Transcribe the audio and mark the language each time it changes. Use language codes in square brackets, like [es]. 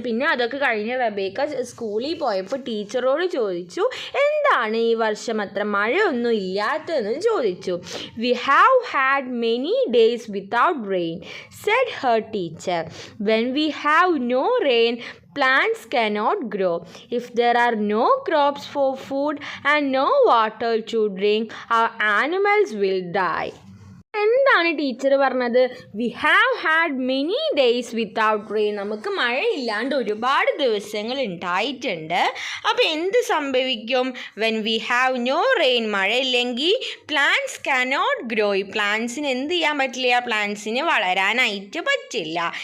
[ml] പിന്നെ അതൊക്കെ കഴിഞ്ഞ് റെബേക്ക സ്കൂളിൽ പോയപ്പോൾ ടീച്ചറോട് ചോദിച്ചു, എന്താണ് ഈ വർഷം അത്ര മഴയൊന്നും ഇല്ലാത്തതെന്ന് ചോദിച്ചു. [en] We have had many days without rain said her teacher. When we have no rain plants cannot grow. If there are no crops for food and no water to drink, our animals will die. [ml] എന്താണ് teacher പറഞ്ഞത്? [en] We have had many days without rain. [ml] നമുക്ക് മഴയില്ലാണ്ട് ഒരുപാട് ദിവസങ്ങൾ ഉണ്ടായിട്ടുണ്ട്. അപ്പോൾ എന്ത് സംഭവിക്കും? [en] when we have no rain, [ml] മഴയില്ലെങ്കിൽ [en] Plants cannot grow. [ml] ഈ പ്ലാന്റ്സിന് എന്ത് ചെയ്യാൻ പറ്റില്ല? പ്ലാന്റ്സിന് വളരാനായിട്ട് പറ്റില്ല.